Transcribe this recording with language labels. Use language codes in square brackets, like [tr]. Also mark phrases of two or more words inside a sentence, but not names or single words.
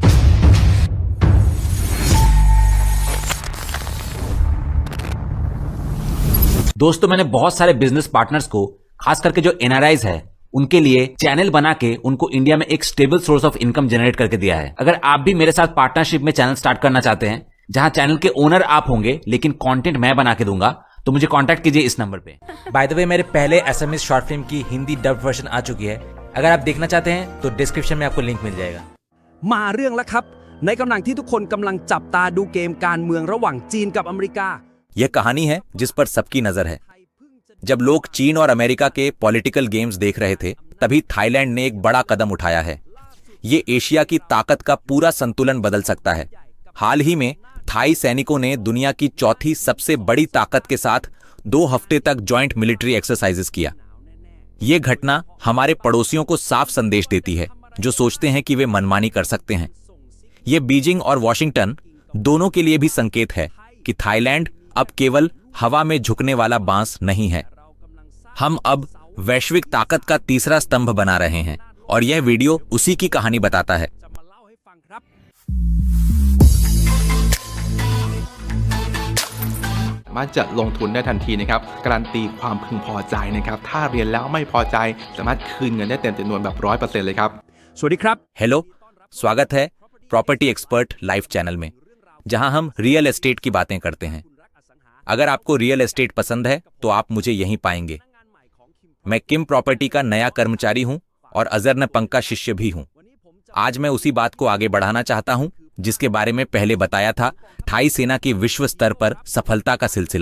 [hi] दोस्तों, मैंने बहुत सारे [en] business partners [hi] को, खास करके जो एनआरआईज है, उनके लिए चैनल बना के उनको इंडिया में एक [en] stable source of income generate [hi] करके दिया है। अगर आप भी मेरे साथ पार्टनरशिप में [en] channel start [hi] करना चाहते हैं, जहां चैनल के ओनर आप होंगे लेकिन कंटेंट मैं बना के दूंगा, तो मुझे कांटेक्ट कीजिए इस नंबर पे। [en] by the way, [hi] मेरे पहले एसएमएस [en] short film [hi] की [en] Hindi dub version [hi] आ चुकी है। अगर आप देखना चाहते हैं तो डिस्क्रिप्शन में आपको लिंक मिल जाएगा। [th] มาเรื่องแล้วครับในกำลังที่ทุกคนกำลังจับตาดูเกมการเมืองระหว่างจีนกับอเมริกา [hi] यह कहानी है जिस पर सबकी नजर है। जब लोग चीन और अमेरिका के [en] political games [hi] देख रहे थे, तभी थाईलैंड ने एक बड़ा कदम उठाया है। ये एशिया की ताकत का पूरा संतुलन बदल सकता है। हाल ही में थाई सैनिकों ने दुनिया की चौथी सबसे बड़ी ताकत के साथ 2 हफ्ते तक [en] joint military exercises [hi] किया। ये घटना हमारे पड़ोसियों को साफ संदेश देती है, जो सोचते हैं कि वे मनमानी कर सकते हैं। ये बीजिंग और वॉशिंगटन दोनों के लिए भी संकेत है कि थाईलैंड अब केवल हवा में झुकने वाला बांस नहीं है। हम अब वैश्विक ताकत का तीसरा स्तंभ बना रहे हैं, और यह वीडियो उसी की कहानी बताता है। [th] สามารถจะลงทุนได้ทันทีนะครับการันตีความพึงพอใจนะครับถ้าเรียนแล้วไม่พอใจสามารถคืนเงินได้เต็มจำนวนแบบ 100% เลยครับ สวัสดีครับ [hi] हेलो, स्वागत है प्रॉपर्टी एक्सपर्ट लाइव चैनल में, जहां हम [en] real estate [hi] की बातें करते हैं। अगर आपको [en] real estate [hi] पसंद है तो आप मुझे यहीं पाएंगे। मैं किम प्रॉपर्टी का नया कर्मचारी हूं और अजर नपंग का शिष्य भी हूं। आज मैं उसी बात को आगे बढ़ाना चाहता हूं जिसके बारे में पहले बताया था, थाई सेना की विश्व स्तर पर सफलता का सिलसिला।